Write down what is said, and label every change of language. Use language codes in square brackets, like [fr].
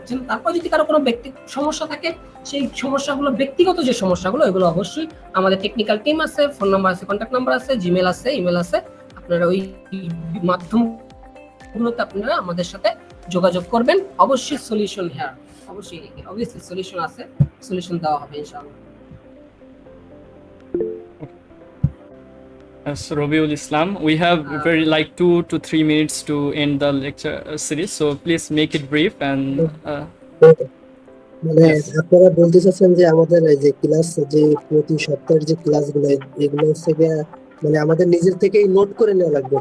[bn] তারপর যদি কারো কোনো ব্যক্তি সমস্যা থাকে, সেই সমস্যাগুলো ব্যক্তিগত যে সমস্যাগুলো এগুলো অবশ্যই আমাদের টেকনিক্যাল টিম আছে, ফোন নাম্বার আছে, কন্ট্যাক্ট নাম্বার আছে, জিমেল আছে, ইমেল আছে, আপনারা ওই মাধ্যমগুলোতে আপনারা আমাদের সাথে যোগাযোগ করবেন। অবশ্যই সলিউশন অবভিয়াসলি সলিউশন আছে, সলিউশন দেওয়া হবে ইনশাআল্লাহ। [en] As Rabiul Islam, we have very like 2 to 3 minutes to end the lecture series, so please make it brief and [bn] মানে আপনারা বলতে চাচ্ছেন যে আমাদের এই যে ক্লাস, যে প্রতি সপ্তাহের যে ক্লাসগুলো, এগুলো হচ্ছে মানে আমাদের নিজের থেকেই নোট করে নেওয়া লাগবে।